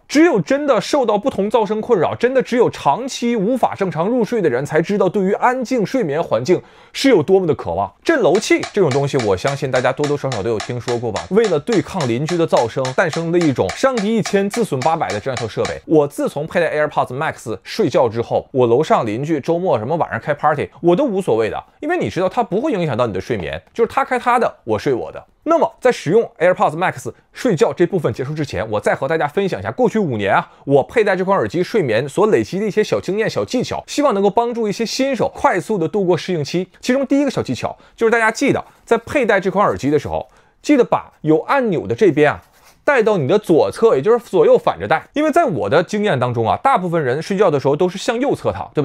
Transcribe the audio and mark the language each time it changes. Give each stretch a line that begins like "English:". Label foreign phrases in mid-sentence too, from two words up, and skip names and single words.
Chinese: 只有真的受到不同噪声困擾，真的只有長期無法正常入睡的人才知道对於安靜睡眠環境是有多麼的渴望。震樓器這種東西，我相信大家多多少少都有聽說過吧。為了對抗鄰居的噪聲，誕生了一種傷敵1000自損800的這樣一套設備。我自從佩戴 AirPods Max 睡覺之後，我樓上鄰居周末什麼晚上開 party 我都無所謂的，因為你知道它不會影響到你的睡眠，就是他開他的，我睡我的。那麼在使用 AirPods Max 睡覺這部分結束之前，我再和大家分享一下过去5年啊，我佩戴這款耳機睡眠所累積的一些小經驗、小技巧，希望能夠幫助一些新手快速的度過適應期。其中第一個小技巧就是大家記得在佩戴這款耳機的时候，記得把有按鈕的這邊啊帶到你的左側，也就是左右反着戴。因為在我的經驗當中啊，大部分人睡覺的時候都是向右側躺，对不对？